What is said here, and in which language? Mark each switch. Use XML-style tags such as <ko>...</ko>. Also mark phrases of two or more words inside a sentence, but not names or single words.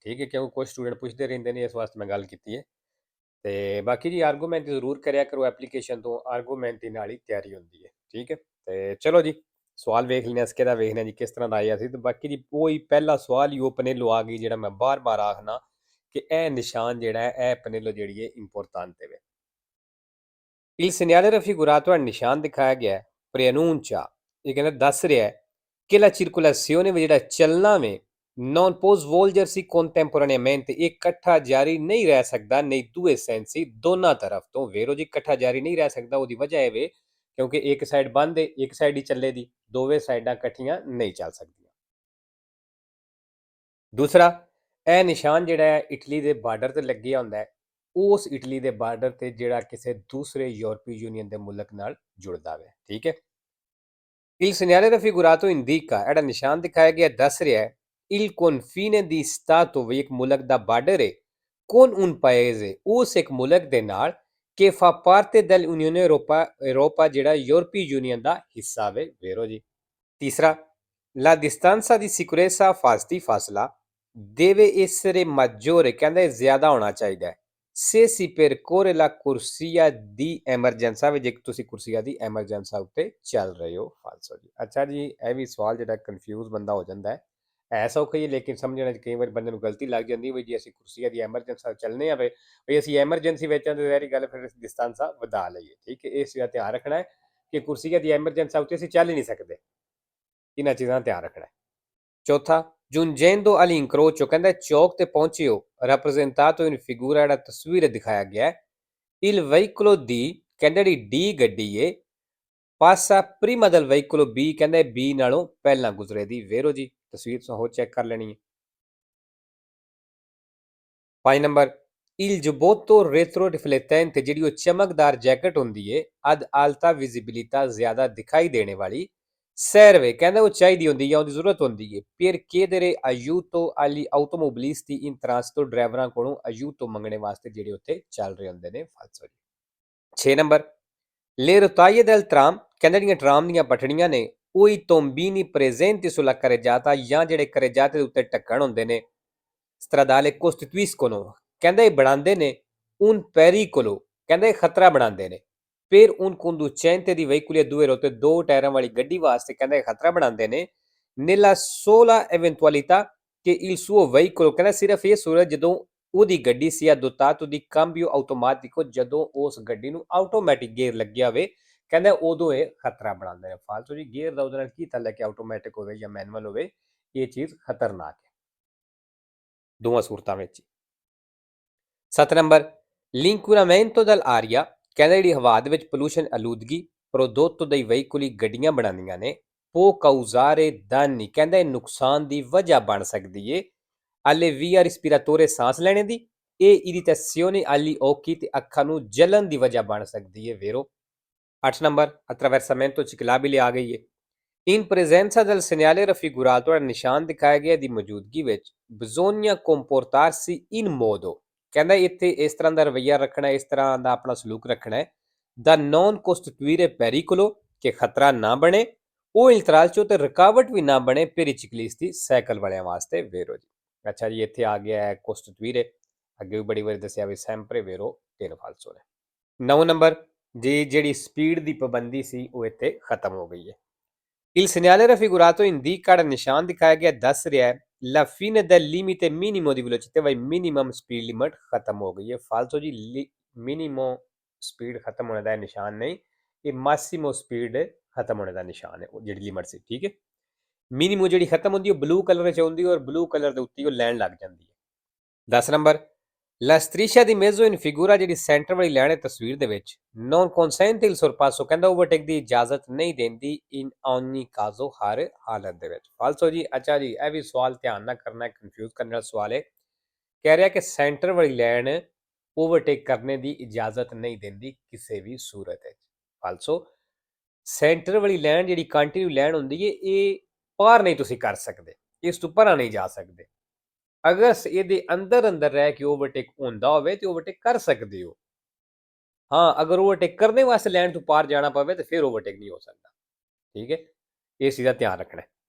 <pa>ਠੀਕ ਹੈ, ਕਿਉਂਕਿ ਕੁਝ ਸਟੂਡੈਂਟ ਪੁੱਛਦੇ ਰਹਿੰਦੇ ਨੇ, ਇਸ ਵਾਸਤੇ ਮੈਂ ਗੱਲ ਕੀਤੀ ਹੈ। ਤੇ ਬਾਕੀ ਜੀ ਆਰਗੂਮੈਂਟ ਜ਼ਰੂਰ ਕਰਿਆ ਕਰੋ ਐਪਲੀਕੇਸ਼ਨ ਤੋਂ। ਆਰਗੂਮੈਂਟ ਦੇ ਨਾਲ ਹੀ ਤਿਆਰੀ ਹੁੰਦੀ ਹੈ। ਠੀਕ ਹੈ। ਤੇ ਚਲੋ ਜੀ, ਸਵਾਲ ਵੇਖ ਲੈਣਾ ਇਸਕੇ ਦਾ, ਵੇਖਣਾ ਜੀ ਕਿਸ ਤਰ੍ਹਾਂ ਦਾ ਆਇਆ ਸੀ। ਤੇ ਬਾਕੀ ਜੀ ਉਹੀ ਪਹਿਲਾ ਸਵਾਲ ਹੀ ਉਹ ਪਨੇਲੋ ਆ ਗਈ, ਜਿਹੜਾ ਮੈਂ ਬਾਰ-ਬਾਰ ਆਖਣਾ ਕਿ ਇਹ ਨਿਸ਼ਾਨ ਜਿਹੜਾ ਹੈ ਇਹ ਪਨੇਲੋ ਜਿਹੜੀ ਹੈ ਇੰਪੋਰਟਾਂਟ ਹੈ।</pa> <it>Il segnale raffigurato al</it> <pa>ਨਿਸ਼ਾਨ ਦਿਖਾਇਆ ਗਿਆ ਹੈ preannuncia, ਇਹ ਕਹਿੰਦਾ ਦੱਸ ਰਿਹਾ ਹੈ</pa> <it>che la circolazione</it> <pa>ਜਿਹੜਾ ਚੱਲਣਾ ਵੇ</pa> <it>non può svolgersi contemporaneamente,</it> <pa>ਇਹ ਇਕੱਠਾ ਜਾਰੀ ਨਹੀਂ ਰਹਿ ਸਕਦਾ</pa> <it>nei due sensi,</it> <pa>ਦੋਨਾਂ ਤਰਫ ਤੋਂ। ਵੇਰੋ ਜੀ, ਇਕੱਠਾ ਜਾਰੀ ਨਹੀਂ ਰਹਿ ਸਕਦਾ। ਉਹਦੀ ਵਜ੍ਹਾ ਇਹ ਵੇ ਕਿਉਂਕਿ ਇੱਕ ਸਾਈਡ ਬੰਦ ਹੈ, ਇੱਕ ਸਾਈਡ ਹੀ ਚੱਲੇ ਦੀ। ਦੋਵੇਂ ਸਾਈਡਾਂ ਇਕੱਠੀਆਂ ਨਹੀਂ ਚੱਲ ਸਕਦੀਆਂ। ਦੂਸਰਾ, ਇਹ ਨਿਸ਼ਾਨ ਜਿਹੜਾ ਹੈ ਇਟਲੀ ਦੇ ਬਾਰਡਰ ਤੇ ਲੱਗਿਆ ਹੁੰਦਾ ਹੈ, ਉਸ ਇਟਲੀ ਦੇ ਬਾਰਡਰ ਤੇ ਜਿਹੜਾ ਕਿਸੇ ਦੂਸਰੇ ਯੂਰਪੀ ਯੂਨੀਅਨ ਦੇ ਮੁਲਕ ਨਾਲ ਜੁੜਦਾ ਵੇ। ਠੀਕ ਹੈ।</pa> <it>Il segnale raffigurato indica,</it> <pa>ਜਿਹੜਾ ਨਿਸ਼ਾਨ ਦਿਖਾਇਆ ਗਿਆ ਦੱਸ ਰਿਹਾ ਹੈ</pa> <it>il confine di stato</it> <pa>ਵੀ ਇੱਕ ਮੁਲਕ ਦਾ ਬਾਰਡਰ ਹੈ</pa> <it>con un paese,</it> <pa>ਉਸ ਇੱਕ ਮੁਲਕ ਦੇ ਨਾਲ</pa> <it>che fa parte dell'Unione Europa</it> <pa>ਜਿਹੜਾ ਯੂਰਪੀ ਯੂਨੀਅਨ ਦਾ ਹਿੱਸਾ ਵੇ। ਵੇਰੋ ਜੀ। ਤੀਸਰਾ,</pa> <it>la distanza di sicurezza</it> <pa>ਫਾਸਤੀ ਫਾਸਲਾ</pa> <it>deve essere maggiore,</it> <pa>ਕਹਿੰਦੇ ਜ਼ਿਆਦਾ ਹੋਣਾ ਚਾਹੀਦਾ ਹੈ</pa> <it>se si percorre la corsia di emergenza</it> <pa>ਵਿੱਚ, ਜੇ ਤੁਸੀਂ</pa> <it>corsia di emergenza</it> <pa>ਉੱਤੇ ਚੱਲ ਰਹੇ ਹੋ। ਫਾਲਸੋ ਜੀ। ਅੱਛਾ ਜੀ, ਇਹ ਵੀ ਸਵਾਲ ਜਿਹੜਾ ਕਨਫਿਊਜ਼ ਬੰਦਾ ਹੋ ਜਾਂਦਾ ਹੈ। ਐਸਾ ਔਖਾ ਹੀ ਹੈ, ਲੇਕਿਨ ਸਮਝਣ 'ਚ ਕਈ ਵਾਰ ਬੰਦੇ ਨੂੰ ਗਲਤੀ ਲੱਗ ਜਾਂਦੀ ਹੈ ਵੀ ਜੇ ਅਸੀਂ</pa> <it>corsia di emergenza</it> <pa>ਚੱਲਨੇ ਆ ਵੇ ਵੀ ਅਸੀਂ ਐਮਰਜੈਂਸੀ ਵਿੱਚ ਤੇ ਸਾਰੀ ਗੱਲ ਫਿਰ ਡਿਸਟੈਂਸਾਂ ਵਧਾ ਲਈਏ। ਠੀਕ ਹੈ। ਇਸ ਦਾ ਧਿਆਨ ਰੱਖਣਾ ਹੈ ਕਿ</pa> <it>corsia di emergenza</it> <pa>ਉੱਤੇ ਅਸੀਂ ਚੱਲ ਹੀ ਨਹੀਂ ਸਕਦੇ। ਇਹਨਾਂ ਚੀਜ਼ਾਂ ਦਾ ਧਿਆਨ ਰੱਖਣਾ ਹੈ। ਚੌਥਾ,</pa> <it>giungendo all'incrocio,</it> <pa>ਕਹਿੰਦਾ ਚੌਕ ਤੇ ਪਹੁੰਚੇ ਹੋ</pa> <it>rappresentato in figura,</it> <pa>ਜਿਹੜਾ ਤਸਵੀਰ ਦਿਖਾਇਆ ਗਿਆ</pa> <it>il veicolo D,</it> <pa>ਕਹਿੰਦਾ ਜਿਹੜੀ ਡੀ ਗੱਡੀ ਏ ਪਾਸਾ</pa> <it>prima del veicolo B,</it> <pa>ਕਹਿੰਦਾ B ਨਾਲੋਂ ਪਹਿਲਾਂ ਗੁਜ਼ਰੇ ਦੀ। ਵੇਰੋ ਜੀ, ਤਸਵੀਰ ਹੋਰ ਚੈੱਕ ਕਰ ਲੈਣੀ ਹੈ। 5 ਨੰਬਰ,</pa> <it>il giubbotto retroriflettente,</it> <pa>ਜਿਹੜੀ ਉਹ ਚਮਕਦਾਰ ਜੈਕਟ ਹੁੰਦੀ ਏ</pa> <it>ad alta visibilità,</it> <pa>ਜ਼ਿਆਦਾ ਦਿਖਾਈ ਦੇਣੇ ਵਾਲੀ serve, ਕਹਿੰਦਾ ਉਹ ਚਾਹੀਦੀ ਹੁੰਦੀ ਹੈ, ਉਹਦੀ ਜ਼ਰੂਰਤ ਹੁੰਦੀ ਹੈ</pa> <it>per chiedere aiuto agli automobilisti in transito,</it> <pa>ਡਰਾਈਵਰਾਂ ਕੋਲੋਂ aiuto ਮੰਗਣੇ ਵਾਸਤੇ ਜਿਹੜੇ ਉੱਥੇ ਚੱਲ ਰਹੇ ਹੁੰਦੇ ਨੇ। ਫਾਲਸੋ ਜੀ। 6 ਨੰਬਰ,</pa> <it>le rotaie del tram,</it> <pa>ਕਹਿੰਦੇ ਜਿਹੜੀਆਂ ਟਰਾਮ ਦੀਆਂ ਪਟੜੀਆਂ ਨੇ ਉਹ</pa> <it>i tombini presenti sulla carreggiata,</it> <pa>ਜਾਂ ਜਿਹੜੇ ਕਰੇਜਾਤੇ ਦੇ ਉੱਤੇ ਢੱਕਣ ਹੁੰਦੇ ਨੇ</pa> <it>stradale costituiscono,</it> <pa>ਕਹਿੰਦਾ ਇਹ ਬਣਾਉਂਦੇ ਨੇ</pa> <it>un pericolo,</it> <pa>ਕਹਿੰਦਾ ਇਹ ਖਤਰਾ ਬਣਾਉਂਦੇ ਨੇ</pa> <it>per un conducente di veicoli a due ruote,</it> <pa>ਦੋ ਟਾਇਰਾਂ ਵਾਲੀ ਗੱਡੀ ਵਾਸਤੇ ਕਹਿੰਦਾ ਇਹ ਖਤਰਾ ਬਣਾਉਂਦੇ ਨੇ</pa> <it>nella sola eventualità che il suo veicolo,</it> <pa>ਕਹਿੰਦਾ ਸਿਰਫ ਇਹ ਸੂਰਤ ਜਦੋਂ ਉਹਦੀ ਗੱਡੀ ਸੀ</pa> <it>dotato di cambio automatico,</it> <pa>ਜਦੋਂ ਉਸ ਗੱਡੀ ਨੂੰ ਆਟੋਮੈਟਿਕ ਗੇਅਰ ਲੱਗਿਆ ਹੋਵੇ, ਕਹਿੰਦਾ ਉਦੋਂ ਇਹ ਖਤਰਾ ਬਣਾਉਂਦੇ ਨੇ। ਫਾਲਤੂ ਜੀ, ਗੇਅਰ ਦਾ ਉਹਦੇ ਨਾਲ ਕੀ ਤਾਲਾ ਕਿ ਆਟੋਮੈਟਿਕ ਹੋਵੇ ਜਾਂ ਮੈਨੂਅਲ ਹੋਵੇ, ਇਹ ਚੀਜ਼ ਖਤਰਨਾਕ ਹੈ ਦੋਵਾਂ ਸੂਰਤਾਂ ਵਿੱਚ। 7 ਨੰਬਰ,</pa> <it>l'inquinamento dell'aria,</it> <pa>ਕਹਿੰਦਾ ਜਿਹੜੀ ਹਵਾ ਦੇ ਵਿੱਚ ਪੋਲੂਸ਼ਨ ਆਲੂਦਗੀ</pa> <it>prodotto dai veicoli,</it> <pa>ਗੱਡੀਆਂ ਬਣਾਉਂਦੀਆਂ ਨੇ</pa> <it>può causare danni,</it> <pa>ਕਹਿੰਦਾ ਇਹ ਨੁਕਸਾਨ ਦੀ ਵਜ੍ਹਾ ਬਣ ਸਕਦੀ ਏ</pa> <it>alle vie respiratorie,</it> <pa>ਸਾਂਸ ਲੈਣੇ ਦੀ, ਇਹ</pa> <it>irritazione agli occhi,</it> <pa>ਤੇ ਅੱਖਾਂ ਨੂੰ ਜਲਨ ਦੀ ਵਜ੍ਹਾ ਬਣ ਸਕਦੀ ਹੈ। ਵੇਰੋ। 8 ਨੰਬਰ,</pa> <it>attraversamento ciclabile</it> <pa>ਆ ਗਈ ਹੈ।</pa> <it>in presenza del segnale raffigurato,</it> <pa>ਨਿਸ਼ਾਨ ਦਿਖਾਇਆ ਗਿਆ ਦੀ ਮੌਜੂਦਗੀ ਵਿੱਚ</pa> <it>bisogna comportarsi in modo,</it> <pa>ਕਹਿੰਦਾ ਇੱਥੇ ਇਸ ਤਰ੍ਹਾਂ ਦਾ ਰਵੱਈਆ ਰੱਖਣਾ, ਇਸ ਤਰ੍ਹਾਂ ਦਾ ਆਪਣਾ ਸਲੂਕ ਰੱਖਣਾ ਹੈ</pa> <it>da non costituire pericolo,</it> <pa>ਕਿ ਖਤਰਾ ਨਾ ਬਣੇ, ਉਹ ਇਲਤਰਾਜ਼ ਤੇ ਰੁਕਾਵਟ ਵੀ ਨਾ ਬਣੇ</pa> <it>per i ciclisti,</it> <pa>ਸਾਈਕਲ ਵਾਲਿਆਂ ਵਾਸਤੇ। ਵੇਰੋ ਜੀ। ਅੱਛਾ ਜੀ, ਇੱਥੇ ਆ ਗਿਆ ਹੈ costituire, ਅੱਗੇ ਵੀ ਬੜੀ ਵਾਰੀ ਦੱਸਿਆ ਵੀ</pa> <it>sempre vero,</it> <pa>3 ਫਾਲਸੋ ਨੇ। 9 ਨੰਬਰ, ਜੀ ਜਿਹੜੀ ਸਪੀਡ ਦੀ ਪਾਬੰਦੀ ਸੀ ਉਹ ਇੱਥੇ ਖਤਮ ਹੋ ਗਈ ਹੈ।</pa> <it>Il segnale raffigurato indica il</it> <pa>ਨਿਸ਼ਾਨ ਦਿਖਾਇਆ ਗਿਆ ਦੱਸ ਰਿਹਾ ਹੈ</pa> <it>la fine del limite minimo di velocità</it> <pa>vai</pa> <en>minimum speed limit</en> <pa>ਖਤਮ ਹੋ ਗਈ ਹੈ ਫਾਲਤੂ ਜੀ</pa> <en>minimum speed</en> <pa>ਖਤਮ ਹੋਣੇ ਦਾ ਨਿਸ਼ਾਨ ਨਹੀਂ ਇਹ</pa> <en>maximum speed</en> <pa>ਖਤਮ ਹੋਣੇ ਦਾ ਨਿਸ਼ਾਨ ਹੈ ਉਹ ਜਿਹੜੀ ਲਿਮਟ ਸੀ ਠੀਕ ਹੈ ਮਿਨੀਮਮ ਜਿਹੜੀ ਖਤਮ ਹੁੰਦੀ ਉਹ</pa> <en>blue colour</en> <pa>ਵਿੱਚ ਹੁੰਦੀ ਔਰ</pa> <en>blue colour</en> <pa>ਦੇ ਉੱਤੇ ਉਹ ਲਾਈਨ ਲੱਗ ਜਾਂਦੀ ਹੈ 10 ਨੰਬਰ</pa> <it>La striscia di mezzo in figura</it> <pa>ਜਿਹੜੀ ਸੈਂਟਰ ਵਾਲੀ ਲਾਈਨ ਹੈ ਤਸਵੀਰ ਦੇ ਵਿੱਚ</pa> <it>non consente il sorpasso</it> <pa>ਕਹਿੰਦਾ ਓਵਰਟੇਕ ਦੀ ਇਜਾਜ਼ਤ ਨਹੀਂ ਦਿੰਦੀ</pa> <it>in ogni caso</it> <pa>ਹਰ ਹਾਲਤ ਦੇ ਵਿੱਚ ਫਾਲਸੋ ਜੀ ਅੱਛਾ ਜੀ ਇਹ ਵੀ ਸਵਾਲ ਧਿਆਨ ਨਾਲ ਕਰਨਾ ਹੈ ਕਨਫਿਊਜ਼ ਕਰਨ ਵਾਲਾ ਸਵਾਲ ਹੈ ਕਹਿ ਰਿਹਾ ਕਿ ਸੈਂਟਰ ਵਾਲੀ ਲਾਈਨ ਓਵਰਟੇਕ ਕਰਨੇ ਦੀ ਇਜਾਜ਼ਤ ਨਹੀਂ ਦਿੰਦੀ ਕਿਸੇ ਵੀ ਸੂਰਤ ਵਿੱਚ ਫਾਲਸੋ ਸੈਂਟਰ ਵਾਲੀ ਲਾਈਨ ਜਿਹੜੀ</pa> <en>continue line</en> <pa>ਹੁੰਦੀ ਹੈ ਇਹ ਪਾਰ ਨਹੀਂ ਤੁਸੀਂ ਕਰ ਸਕਦੇ ਇਸ ਤੋਂ ਪਰਾਂ ਨਹੀਂ ਜਾ ਸਕਦੇ ਅਗਰ ਇਹਦੇ ਅੰਦਰ ਅੰਦਰ ਰਹਿ ਕੇ ਓਵਰਟੇਕ ਹੁੰਦਾ ਹੋਵੇ ਤੇ ਓਵਰਟੇਕ ਕਰ ਸਕਦੇ ਹੋ ਹਾਂ ਅਗਰ ਓਵਰਟੇਕ ਕਰਨੇ ਵਾਸਤੇ ਲਾਈਨ ਤੋਂ ਪਾਰ ਜਾਣਾ ਪਵੇ ਤੇ ਫਿਰ ਓਵਰਟੇਕ ਨਹੀਂ ਹੋ ਸਕਦਾ ਠੀਕ ਹੈ ਇਸ ਚੀਜ਼ ਦਾ ਧਿਆਨ ਰੱਖਣਾ</pa>